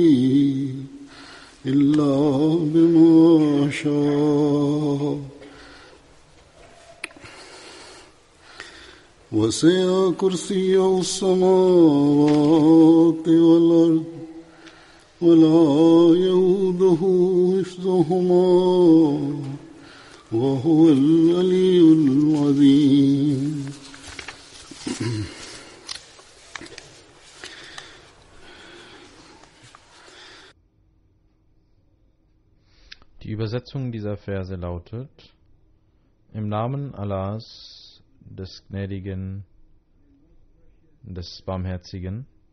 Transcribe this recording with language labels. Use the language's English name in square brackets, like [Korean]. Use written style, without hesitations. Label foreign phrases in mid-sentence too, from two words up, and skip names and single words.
[Arabic] إلا بما شاء وسع كرسيه السماوات والأرض ولا يؤوده حفظهما وهو العلي العظيم. [German] Die Übersetzung dieser Verse lautet: Im Namen Allahs, des Gnädigen, des Barmherzigen.